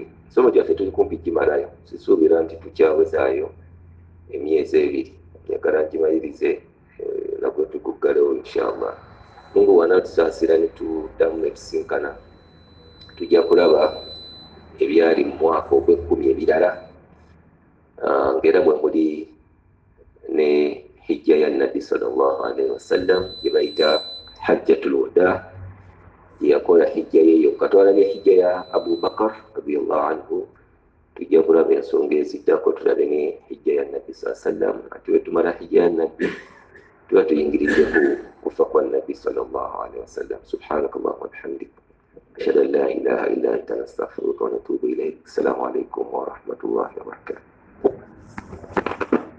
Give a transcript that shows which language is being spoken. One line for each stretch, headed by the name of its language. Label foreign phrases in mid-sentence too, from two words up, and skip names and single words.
Ganda: Somo gyaffe tuli kumpi gimalayo, sisuubira nti tukyawezaayo emyezi ebiri, njagala ngimalirize nagwe tuguggalewo inshallah. Mungu bw'anaatusaasira ne tuddamu ne tusinkana, tujja kulaba ebyali mu mwaka ogw'ekkumi ebirala, ng'era bwe muli ne hijja ya Nabbi
Arabic: صلى الله عليه وسلم
Ganda: gye bayita
Arabic: حجة الوداع,
Ganda: gye yakola hijja ye yokka. Twalabye hijja ya Abu Bakar
Arabic: رضي الله عنه,
Ganda: tujja kulaba ensonga eziddako, tulabe ne hijja ya Nabbi
Arabic: صلى الله عليه وسلم.
Ganda: Ate bwe tumala hijja ya Nabbi tuba tuyingiridde ku kufa kwa Nabbi
Arabic: صلى الله عليه وسلم. سبحانك اللهم وبحمدك أشهد أن لا إله إلا أنت نستغفرك ونتوب إليك. السلام عليكم ورحمة الله وبركاته.